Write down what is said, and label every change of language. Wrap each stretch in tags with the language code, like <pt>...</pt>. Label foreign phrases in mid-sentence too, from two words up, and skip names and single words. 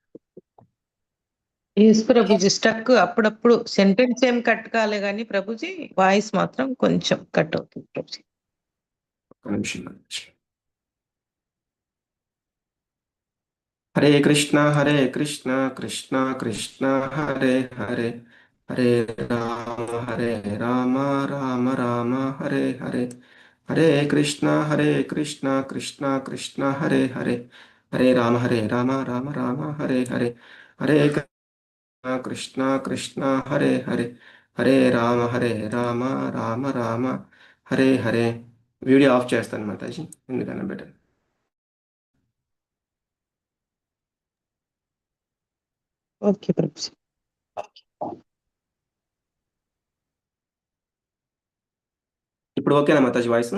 <te>ఎస్ ప్రభుజీ, స్టక్ అప్పుడప్పుడు సెంటెన్స్ ఏం కట్ కాలే కానీ ప్రభుజీ వాయిస్ మాత్రం కొంచెం కట్ అవుతుంది ప్రభుజీ. ఒక నిమిషం.</te> <sa>హరే కృష్ణ హరే కృష్ణ కృష్ణ కృష్ణ హరే హరే, హరే హరే రామ రామ రామ హరే హరే, హరే కృష్ణ కృష్ణ కృష్ణ హరే హరే, హరే రామ రామ రామ హరే హరే, హరే కృష్ణ కృష్ణ హరే హరే, హరే రామ రామ రామ హరే హరే.</sa> <te>వీడియో ఆఫ్ చేస్తాను మాతాజీ, ఎందుకన్నా బెటర్. ఓకే ప్రభుజీ. ఇప్పుడు ఓకేనా మాతాజీ వాయిస్?</te>